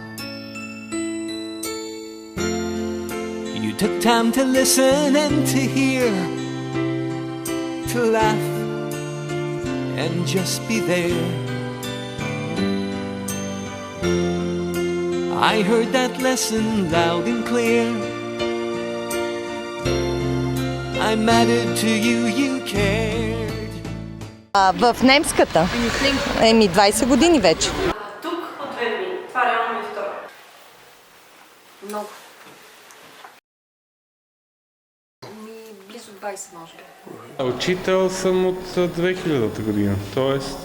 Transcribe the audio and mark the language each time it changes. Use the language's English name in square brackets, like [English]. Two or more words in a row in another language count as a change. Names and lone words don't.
[English] You took time to listen and to hear, to laugh and just be there. I heard that lesson loud and clear. I mattered to you, you cared. [Bulgarian] В немската? 20 години вече. Тук от 2 години. Това реално ми е второ. Много. Близо 20 може би. Учител съм от 2000-та година, т.е.